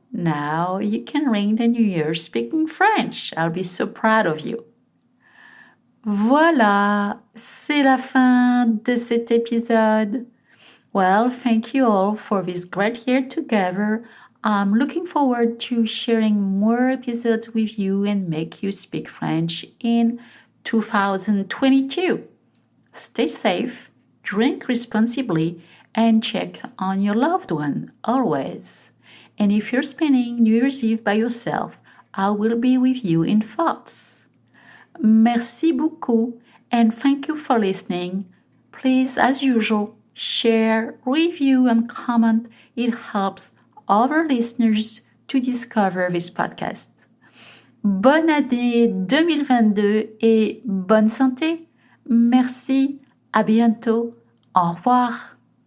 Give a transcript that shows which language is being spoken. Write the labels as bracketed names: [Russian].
[English] Now you can ring the New Year speaking French. I'll be so proud of you. [French] Voilà, c'est la fin de cet épisode. [English] Well, thank you all for this great year together. I'm looking forward to sharing more episodes with you and make you speak French in 2022. Stay safe, drink responsibly, and check on your loved one always. And if you're spending New Year's Eve by yourself, I will be with you in thoughts. [French] Merci beaucoup, [English] and thank you for listening. Please, as usual, share, review, and comment. It helps other listeners to discover this podcast. [French] Bonne année 2022 et bonne santé. Merci, à bientôt. Au revoir.